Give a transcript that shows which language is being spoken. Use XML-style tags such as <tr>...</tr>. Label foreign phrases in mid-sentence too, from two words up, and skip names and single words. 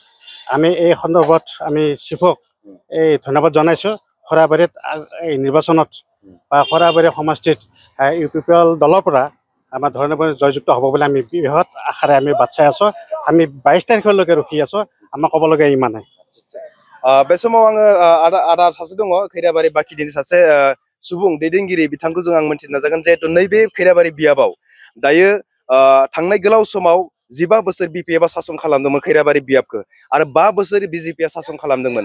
<as>আমি এই সন্দৰ্ভত আমি চিফক এই ধন্যবাদ জনাইছোঁ। খৰাবাৰীত এই নিৰ্বাচনত বা খৰাবাৰী সমষ্টিত ইউপিপিএল দলৰ পৰা আমাৰ ধৰণী বড়ো জয়যুক্ত হ'ব বুলি আমি বৃহৎ আশাৰে আমি বাট চাই আছোঁ। আমি 22 তাৰিখলৈকে ৰখি আছোঁ। আমাৰ ক'বলগীয়া ইমানেই।</as> <brx>बे समाव आङो आदा सासे दङ खैराबारि बाखिनि सासे सुबुं दैदेनगिरि बिथांखौ जों आं मोनथिनो नाजागोन। जिहेतु नैबे खैराबारि बियाबाव दायो थांनाय गोलाव समाव 15 बोसोर बिपिएफआ सासन खालामदोंमोन खैराबारि बियाबखौ आरो 5 बोसोर बिजेपिआ सासन खालामदोंमोन।</brx>